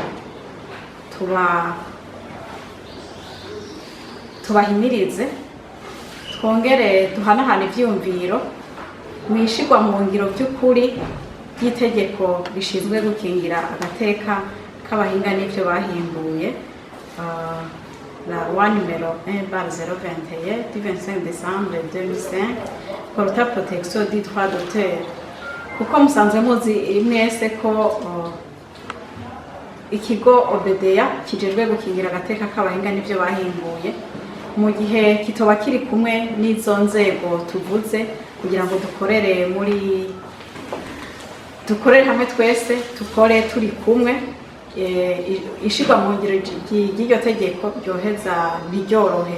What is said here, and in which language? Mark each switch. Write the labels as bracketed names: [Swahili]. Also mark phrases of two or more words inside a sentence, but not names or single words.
[Rundi] tubahimirize, twongere duhanahana ivyumviro mwishigwa mu ngiro by'ukuri ry'itegeko rishinzwe gukingira agateka k'abahinga n'ivyo bahimbuye, [French] la loi numéro 1/021 du 25 décembre 2005 portant la protection du droit d'auteur. [Rundi] Kuko musanzwe muzi mwese ko ikigo obedeya kijejwe gukingira agateka k'abahinga n'ivyo bahimbuye, mu gihe kitoba kiri kumwe n'izo nzego tuvuze kugira ngo dukorere hamwe twese, tukore turi kumwe, ishirwa mu ngiro ry'iryo tegeko ryoheza ntiryorohe.